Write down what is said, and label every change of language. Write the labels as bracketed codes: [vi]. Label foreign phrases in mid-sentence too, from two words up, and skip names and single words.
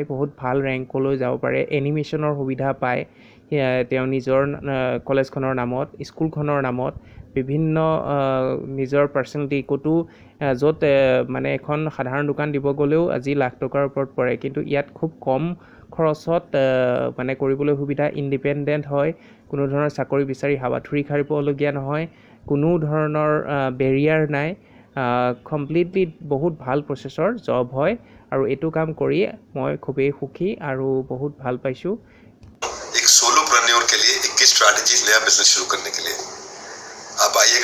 [as] বহুত ভাল ৰেংকলৈ যাব পাৰে, এনিমেশ্যনৰ সুবিধা পায় তেওঁ নিজৰ কলেজখনৰ নামত, স্কুলখনৰ নামত, বিভিন্ন নিজৰ পাৰ্চনেলিটি ক'তো য'ত মানে এখন সাধাৰণ দোকান দিব গ'লেও আজি লাখ টকাৰ ওপৰত পৰে, কিন্তু ইয়াত খুব কম খৰচত মানে কৰিবলৈ সুবিধা, ইণ্ডিপেণ্ডেণ্ট হয়, কোনো ধৰণৰ চাকৰি বিচাৰি হাবাথুৰি খাৰিবলগীয়া নহয়, কোনো ধৰণৰ বেৰিয়াৰ নাই, কমপ্লিটলি বহুত ভাল প্ৰচেছৰ জব হয়। আৰু এইটো কাম কৰি মই খুবেই সুখী আৰু বহুত ভাল পাইছোঁ। [hi] एक सोलोप्रेन्योर के लिए 21 स्ट्रैटेजीज नया बिजनेस शुरू करने के लिए आप आइए।